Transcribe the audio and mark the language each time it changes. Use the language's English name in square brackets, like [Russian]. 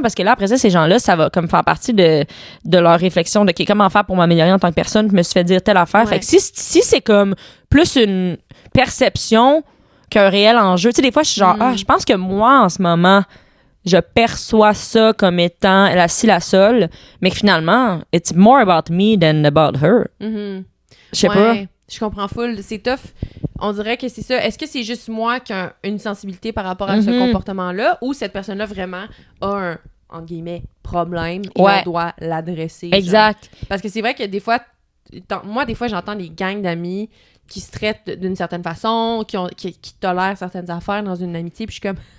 [French] Parce que là, après ça, ces gens-là, ça va comme faire partie de leur réflexion de comment faire pour m'améliorer en tant que personne. Je me suis fait dire telle affaire. Fait que si c'est comme plus une perception qu'un réel enjeu. Tu sais, des fois, je suis genre, je pense que moi, en ce moment, je perçois ça comme étant la ci, la sol. Mais que finalement, [English] it's more about me than about her. [French] Je sais pas. Je comprends full. C'est tough. On dirait que c'est ça. Est-ce que c'est juste moi qui ai une sensibilité par rapport à ce comportement-là ou cette personne-là vraiment a un, entre guillemets, problème et on doit l'adresser? Exact. Genre. Parce que c'est vrai que des fois, moi, des fois, j'entends des gangs d'amis qui se traitent d'une certaine façon, qui tolèrent certaines affaires dans une amitié, puis je suis comme...